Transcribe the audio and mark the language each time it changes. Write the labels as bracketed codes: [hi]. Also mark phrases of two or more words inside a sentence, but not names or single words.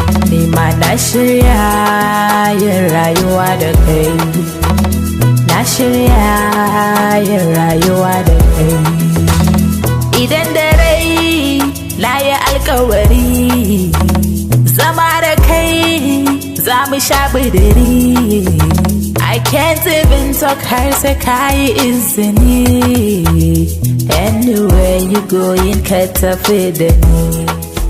[ha] Ni ma na shirya yin rayuwa da kai. Na shirya yin rayuwa da kai. Idan da rai, na yi alkawari. Zama da kai, za mu sha bidiri. [en] I can't even talk [ha] har sai ka yi izini. [en] Anywhere you going, [ha] ka tafi da ni.